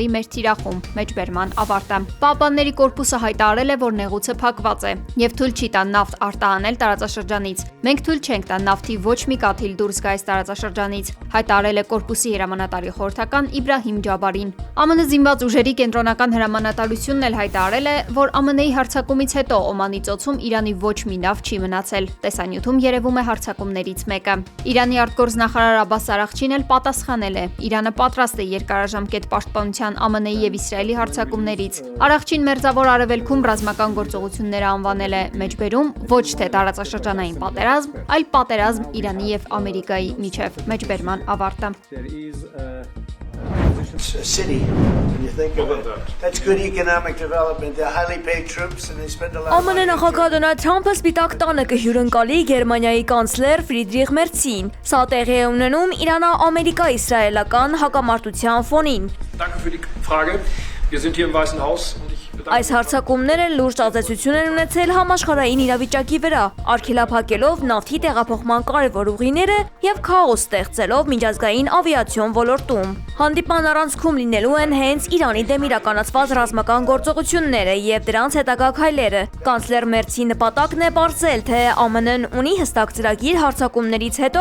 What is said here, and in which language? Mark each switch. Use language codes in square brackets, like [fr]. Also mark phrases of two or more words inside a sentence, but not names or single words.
[hy] մեր թիրախում։ Մեջբերման ավարտը։ Պահապանների կորպուսը հայտարարել է, որ նեղուցը փակված է և թույլ չի տա նավթ արտահանել տարածաշրջանից։ Մենք թույլ չենք տա նավթի ոչ մի կաթիլ դուրս գա այս տարածաշրջանից, հայտարարել է կորպուսի հրամանատարի խորհրդական Իբրահիմ Ջաբարին։ ԱՄՆ զինված ուժերի կենտրոնական հրամանատարությունն էլ հայտարարել է, որ ԱՄՆ-ի հարձակումից հետո Օմանի ծոցում Իրանի ոչ մի նավ չի մնացել։ Տեսանյութում երևում է հարձակումներից մեկը։ Իրանի արտգործնախարար Աբբաս Արաղչին էլ պատասխանել է. Իրանը պատրաստ է երկարաժամկետ պաշտպանության ԱՄՆ-ի և Իսրայելի հարձակումներից։ Արաղչին Մերձավոր Արևելքում ռազմական գործողությունները անվանել է մեջբերում ոչ թե տարածաշրջանային պատերազմ, այլ պատերազմ Իրանի և Ամերիկայի միջև։ Մեջբերման ավարտը։ [en] A city, when you think of it. That's good economic development. They're highly paid troops and they spend a lot of money. [hy] ԱՄՆ նախագահ Դոնալդ Թրամփը Սպիտակ տանը կհյուրընկալի Գերմանիայի կանցլեր Ֆրիդրիխ Մերցին։ Սա տեղի է ունենում Իրանա-ամերիկա-իսրայելական հակամարտության ֆոնին։ [de] Danke für die Frage. Wir sind hier im Weißen Haus und ich bedanke [hy] Այս հարձակումները լուրջ ազդեցություն են ունեցել համաշխարհային իրավիճակի վրա, արգելափակելով նավթի տեղափոխման կարևոր ուղիները եւ քաոս ստեղծելով միջազգային ավիացիոն ոլորտում։ Հանդիպման առանցքում լինելու են հենց Իրանի դեմ իրականացված ռազմական գործողությունները եւ դրանց հետագա քայլերը։ Կանցլեր Մերցի նպատակն է բարձել, թե ԱՄՆ-ն ունի հստակ ծրագիր հարձակումներից հետո